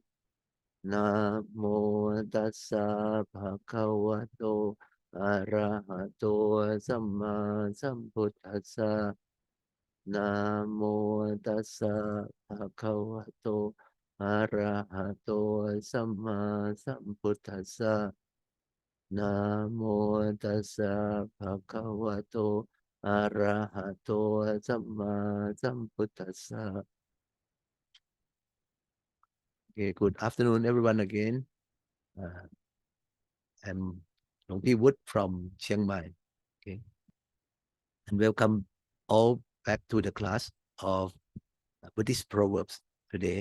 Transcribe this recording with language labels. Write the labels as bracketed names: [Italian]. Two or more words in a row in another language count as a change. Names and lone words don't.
[Pali] Namo Tassa Bhagavato Arahato Samma Sambuddhassa Namo Tassa Bhagavato Arahato Samma Sambuddhassa Namo Tassa Bhagavato Arahato Samma Sambuddhassa. [English] Okay, good afternoon, everyone again. I'm Long Pi Wood from Chiang Mai. Okay, and welcome all back to the class of Buddhist Proverbs today.